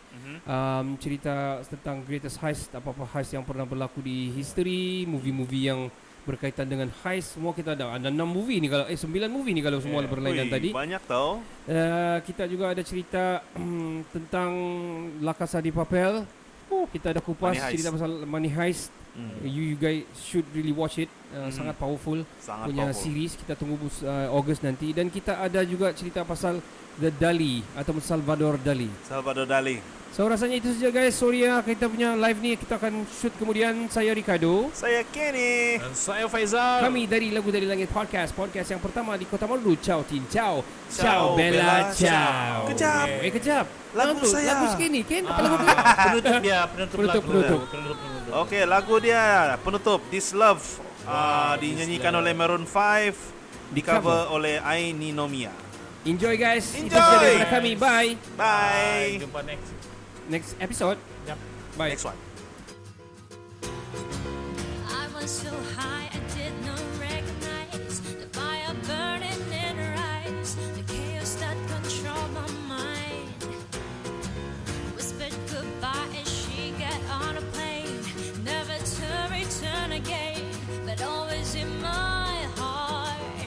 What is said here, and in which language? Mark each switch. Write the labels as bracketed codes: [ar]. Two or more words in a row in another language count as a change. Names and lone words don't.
[ms] Cerita tentang [en] greatest heist, [ms] apa-apa heist yang pernah berlaku di history, movie-movie yang berkaitan dengan heist. Semua kita ada 6 movie ni kalau 9 movie ni kalau semua berlainan tadi. Banyak tau. Kita juga ada cerita tentang La Casa de Papel. Kita ada kupas Money Heist. cerita pasal Money Heist. [en] You guys should really watch it. [ms] Sangat powerful. Sangat punya powerful. series. Kita tunggu Ogos nanti. Dan kita ada juga cerita pasal The Dali atau Salvador Dali. Salvador Dali. So rasanya itu saja guys. Sorry ya, kita punya live ni kita akan shoot kemudian. Saya Ricardo. Saya Kenny. Dan saya Faizal. Kami dari Lagu Dari Langit Podcast. Podcast yang pertama di Kota Marudu. [it] Ciao Tin. Ciao. Ciao, Bella. Bella. Ciao. [ms] Kejap. Kejap. Lagu saya. Lagu segini Ken. Apa lagu? Penutup dia, penutup lagu. Penutup. Oke, lagu dia penutup This Love dinyanyikan oleh Maroon 5, di cover oleh Aini Nomia. [en] Enjoy guys. Itu Enjoy. [ms] saja daripada kami. Bye. [en] Bye. [ms] Jumpa [en] Next episode. Yep. Bye. Next one. I was so high I did not recognize the fire burning in her eyes, the chaos that controlled my mind. Whispered goodbye as she got on a plane, never to return again, but always in my heart.